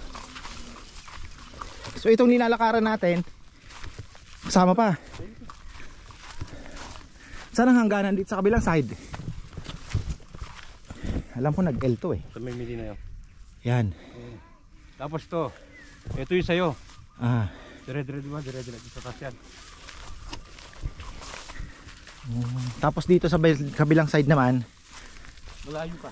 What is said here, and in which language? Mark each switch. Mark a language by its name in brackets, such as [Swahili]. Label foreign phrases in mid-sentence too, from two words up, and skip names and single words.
[Filipino] So itong nilalakaran natin, kasama pa. Saan ang hangganan dito sa kabilang side? Alam ko nag-L to eh. Ito may mili na yun. Yan. Tapos to. Ito yung sayo. Ah. Dire-dire diba? Dire-dire sa taas yan. Tapos dito sa kabilang side naman. Malayo pa.